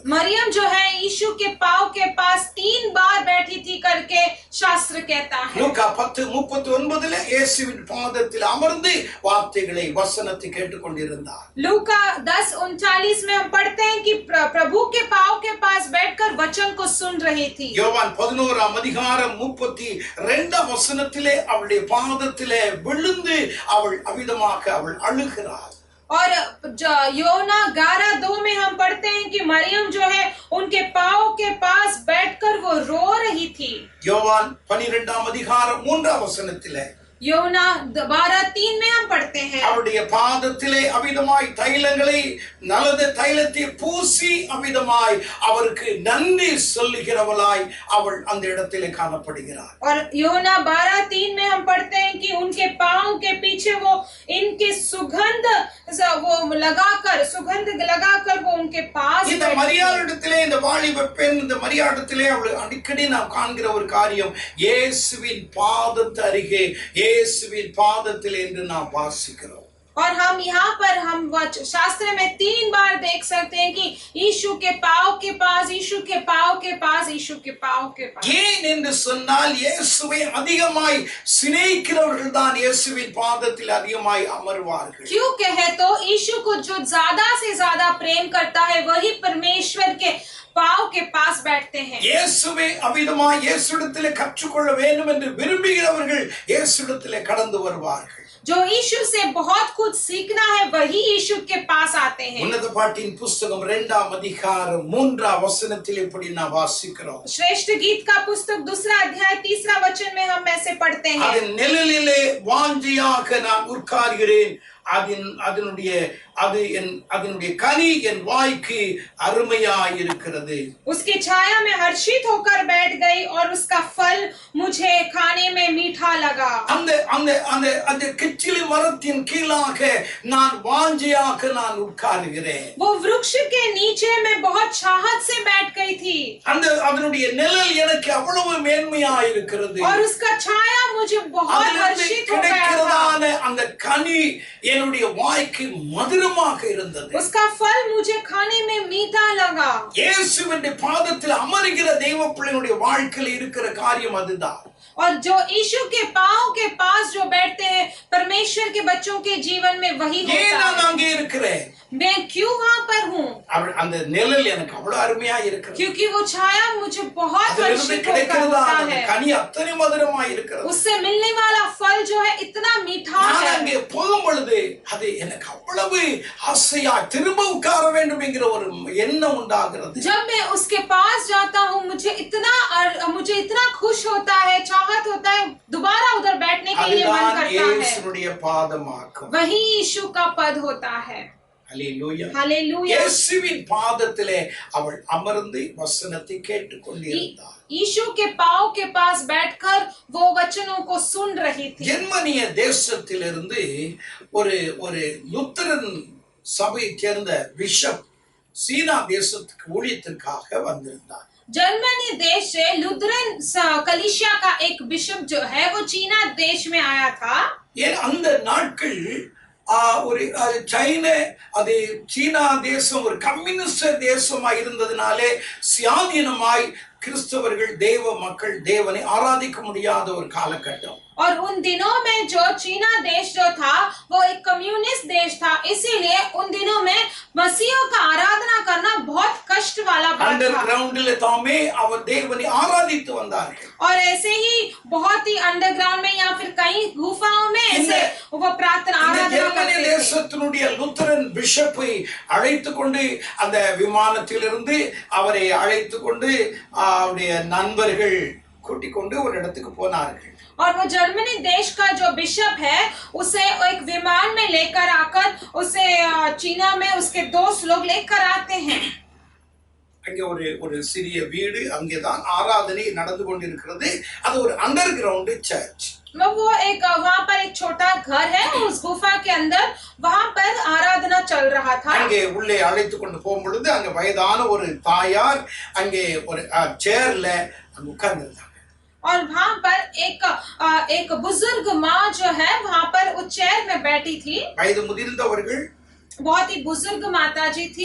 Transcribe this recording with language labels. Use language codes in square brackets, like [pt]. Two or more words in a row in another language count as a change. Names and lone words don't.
[hi] मरियम जो है यीशु के पांव के पास 3 बार बैठी थी करके शास्त्र कहता है। [ta] லூக்கா 10:39 இயேசுவின் பாதத்தில் அமர்ந்து வார்த்தைகளை வசனத்தை கேட்டுக்கொண்டிருந்தார். [hi] लूका 10:39 में हम पढ़ते हैं कि प्रभु के पांव के पास बैठकर वचन को सुन रही थी। [ta] யோவான் 11:32 வசனத்திலே அவளுடைய பாதத்திலே விழுந்து அவள் அவிதமாக அவள் அழுகிறாள். [hi] और योना 11:2 में हम पढ़ते हैं कि मरियम जो है उनके पांव के पास बैठकर वो रो रही थी। [ta] யோவான் 12:3 வசனத்திலே [hi] योना 12:3 में हम पढ़ते हैं [ta] அவருடைய பாதத்திலே அவிதமாய் தைலங்களை நல்ல தைலத்தை பூசி அவிதமாய் அவருக்கு நன்றி சொல்லுகிறவளாய் அவள் அந்த இடத்திலே காணப்படுகிறார். [hi] और योना 12:3 में हम पढ़ते हैं कि उनके पांव के पीछे वो इनके सुगंध लगाकर वो उनके पास [ta] இந்த மரியாளிடத்திலே இந்த வாலிப பெண் இந்த மரியாளிடத்திலே அவள் அடிக்கடி நாம் காண்கிற ஒரு காரியம் இயேசுவின் பாதத்து அருகே இயேசுவின் பாதத்தில் என்று நாம் வாசிக்கிறோம். [hi] और हम यहाँ पर हम शास्त्र में 3 बार देख सकते हैं कि यीशु के पांव के पास, यीशु के पांव के पास, यीशु के पांव के पास। [ta] ஏன் என்று சொன்னால் இயேசுவை அதிகமாய் சிநேகிக்கிறவர்கள் தான் இயேசுவின் பாதத்தில் அதிகமாய் அமர்வார்கள். [hi] क्यों कहे तो यीशु को जो ज्यादा से ज्यादा प्रेम करता है वही परमेश्वर के पांव के पास बैठते हैं. [ta] இயேசுவை அவிதமாய் இயேசுவிடத்திலே கற்றுக்கொள்ள வேண்டும் என்று விரும்புகிறவர்கள் இயேசுவிடத்திலே கடந்து வருவார்கள். [hi] जो यीशु से बहुत कुछ सीखना है वही यीशु के पास आते हैं. [ta] உன்னத பாட்டின் புத்தகம் 2ஆம் அதிகாரம் 3ஆம் வசனத்தில் இப்படி நாம் வாசிக்கிறோம். [hi] श्रेष्ठ गीत का पुस्तक 2 अध्याय 3 वचन में हम ऐसे पढ़ते हैं. [ta] அதன் நிழலிலே வாஞ்சையாக நான் உட்கார்கிறேன். அதனுடைய கனி என் வாய்க்கு அருமையாய் இருக்கிறது. [hi] उसकी छाया में हर्षित होकर बैठ गई और उसका फल मुझे खाने में मीठा लगा. [ta] அந்த கிச்சிலி மரத்தின் கீழாக நான் வாஞ்சையாக நான் உட்கார்கிறேன். [hi] वो वृक्ष के नीचे मैं बहुत चाहत से बैठ गई थी. [ta] அதனுடைய நிழல் எனக்கு அவ்வளவு மேன்மையாய் இருக்கிறது. [hi] और उसका छाया मुझे बहुत हर्षित हो गया था. [ta] அந்த கனி என்னுடைய வாய்க்கு மதுரமாக இருந்தது. [hi] उसका फल मुझे खाने में मीठा लगा. [ta] இயேசுவின் பாதத்தில் அமர்கிற தெய்வ பிள்ளைகளுடைய வாழ்க்கையில் இருக்கிற காரியம் அதுதான். [hi] और जो यीशु के पांव के पास जो बैठते हैं परमेश्वर के बच्चों के जीवन में वही होता है. [ta] நான் அங்கே இருக்கிறேன். [hi] मैं क्यों वहां पर हूँ? [ta] அந்த நிழல் எனக்கு அவ்வளவு அருமையா இருக்கிறது. [hi] क्योंकि वो छाया मुझे बहुत हर्षित होता है. [ta] கனி அத்தனை மதுரமாய் இருக்கிறது. [hi] उससे मिलने वाला फल जो है इतना मीठा है. [ta] நான் அங்கே போகும் பொழுது அது எனக்கு அவ்வளவு ஆசையா திரும்ப உட்கார வேண்டும் என்கிற ஒரு எண்ணம் உண்டாகிறது. [hi] जब मैं उसके पास जाता हूँ मुझे इतना खुश होता है, चाहत के लिए मन [ta] அதுதான் [hi] करता है, [ta] இயேசுவுடைய பாதமாக்கும். [hi] वही यीशु का पद होता है। [ta] ஹல்லேலூயா. [hi] हालेलुया। [ta] இயேசுவின் பாதத்திலே அவள் அமர்ந்து வசனத்தை கேட்டுக்கொண்டிருந்தாள். [hi] यीशु के पांव के पास बैठकर वो वचनों को सुन रही थी। [ta] ஜெர்மனிய தேசத்திலிருந்து ஒரு ஒரு லுத்தரன் சபையை சேர்ந்த பிஷப் சீனா தேசத்துக்கு ஊழியத்திற்காக வந்திருந்தார். [hi] जर्मनी देश से लुथरन कलीसिया का एक बिशप जो है वो चीना देश में आया था। [ta] ஏன் அந்த நாட்கள் ஒரு சைனா அது சீனா தேசம் ஒரு கம்யூனிஸ்ட் தேசமா இருந்ததுனாலே சுயாதீனமாய் கிறிஸ்தவர்கள் தேவ மக்கள் தேவனை ஆராதிக்க முடியாத ஒரு காலகட்டம். [hi] और उन दिनों में जो चीना देश जो था वो एक कम्युनिस्ट देश था, इसीलिए उन दिनों में मसीहों का आराधना करना बहुत कष्ट वाला बात था। [ta] अंडरग्राउंड தாமே அவர் தேவனை ஆராதித்து வந்தார்கள். [hi] और ऐसे ही बहुत ही अंडरग्राउंड में या फिर कई गुफाओं में ऐसे वो प्रार्थना आराधना करते थे। [ta] தேசத்தினுடைய லுத்தரன் பிஷப்பை அழைத்து கொண்டு அந்த விமானத்திலிருந்து அவரை அழைத்து கொண்டு அவருடைய நண்பர்கள் கூட்டிக் கொண்டு ஒரு இடத்துக்கு போனார்கள். [hi] और वो जर्मनी देश का जो बिशप है उसे एक विमान में लेकर आकर उसे चीना में उसके दोस्त लोग लेकर आते हैं। [ta] அங்கே ஒரு சிறிய வீடு, அங்கேதான் ஆராதனை நடந்து கொண்டிருக்கிறது. அது ஒரு [en] underground church. [hi] वो एक वहाँ पर एक छोटा घर है, उस गुफा के अंदर वहाँ पर आराधना चल रहा था। [ta] அங்கே உள்ளே அழைத்து கொண்டு போகும் பொழுது அங்கே வயதான ஒரு தாயார் அங்கே ஒரு சேர்ல உட்கார்ந்திருந்தாங்க. [hi] और वहाँ पर एक बुजुर्ग माँ जो है वहाँ पर उस चेयर में बैठी थी। [ta] வயது முதிர்ந்தவர்கள், [hi] बहुत ही बुजुर्ग माता जी थी।